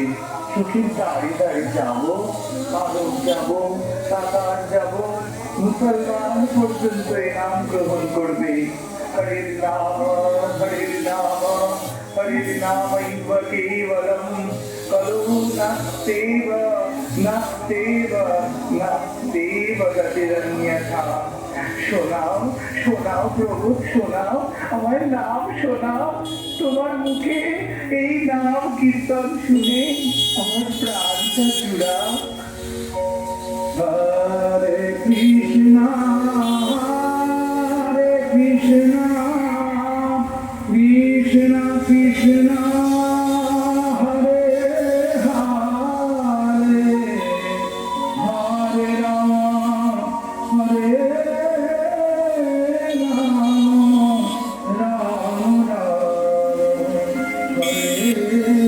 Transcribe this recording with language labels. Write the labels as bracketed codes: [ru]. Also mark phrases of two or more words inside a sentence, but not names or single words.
[bn] চোখের দাঁড়ে দাঁড়ে যাবো, আরব যাবো, কাতার যাবো, মুসলমান পর্যন্ত এই নাম গ্রহণ করবে। [sa] হরে নাম, হরে নাম, হরে নামৈব কেবলম কলো নাস্তেব নাস্তেব নাস্তেব গতিরন্যথা। [bn] শোনাও শোনাও প্রভু, শোনাও আমার নাম, শোনাও তোমার মুখে এই নাম কীর্তন শুনে আমার প্রাণটা জুড়াও। হরে কৃষ্ণ কৃষ্ণ কৃষ্ণ হরে হরে, হরে রাম হরে রাম, রাম রাম হরে